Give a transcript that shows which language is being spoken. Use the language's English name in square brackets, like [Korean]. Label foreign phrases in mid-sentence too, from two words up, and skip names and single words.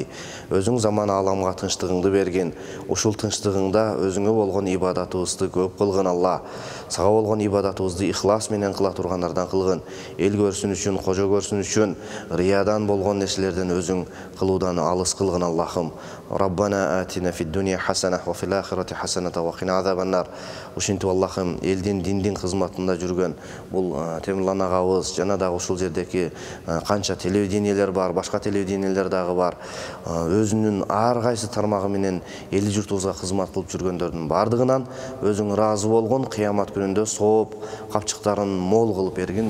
[Kyrgyz] Өзүң заман аламга тынчтыгыңды берген. Ушул тынчтыгыңда өзүңө болгон ибадатыбызды көп кылгын, Алла. Сага болгон ибадатыбызды ихлас менен кыла тургандардан кылгын. Эл көрсүн үчүн, кожо көрсүн үчүн, риядан болгон нерселерден өзүң кылуудан алыс кылгын, Аллахым. [Arabic] ربنا آتنا في الدنيا حسنة وفي الآخرة حسنة وقنا عذاب النار. [Kyrgyz] ушинтип Аллахым элдин диндин кызматында жүргөн бул Темирлан агабыз жана дагы ушул жердеги канча телевидениелер бар, башка телевидениелер дагы бар. Өзүнүн ар кайсы тармагы менен эли журтубузга кызмат кылып жүргөндөрдүн бардыгынан өзүң ыраазы болгон, кыямат күнүндө сооп капчыктарын мол кылып бергин.